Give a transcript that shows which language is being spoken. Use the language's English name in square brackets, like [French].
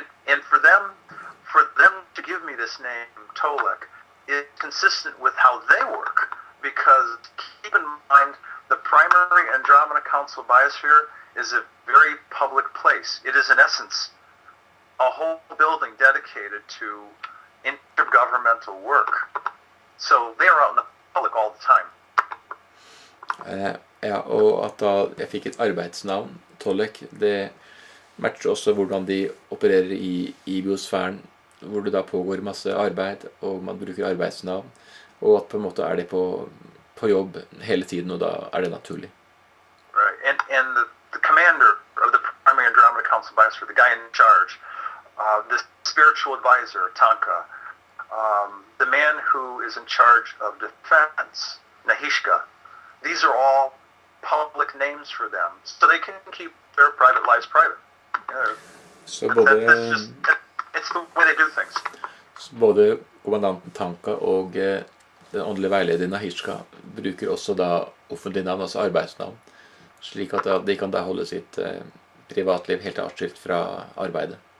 [English] And for them to give me this name, Tolec, is consistent with how they work, because keep in mind, the primary Andromeda Council biosphere is a very public place. It is, in essence, a whole building dedicated to intergovernmental work. So they are out in the public all the time. [Norwegian] Ja, og at da jeg fikk et arbeidsnavn, Tolec, det matcher også hvordan de opererer i biosfæren, hvor det da pågår masse arbeid, og man bruker arbeidsnavn, og at på en måte er de på jobb hele tiden, og da er det naturlig. [English] Right, and the commander of the primary Andromeda Council Biosphere, the guy in charge, the spiritual advisor, Tanka, the man who is in charge of defense, Nahishka, these are all public names for them, so they can keep their private lives private. [Norwegian] Så både, [English] it's the way they do things. [Norwegian] både kommandanten Tanka og den åndelige veilederen Nahishka bruker også da offentlige navn, altså arbeidsnavn, slik at de kan da holde sitt privatliv helt atskilt fra arbeidet.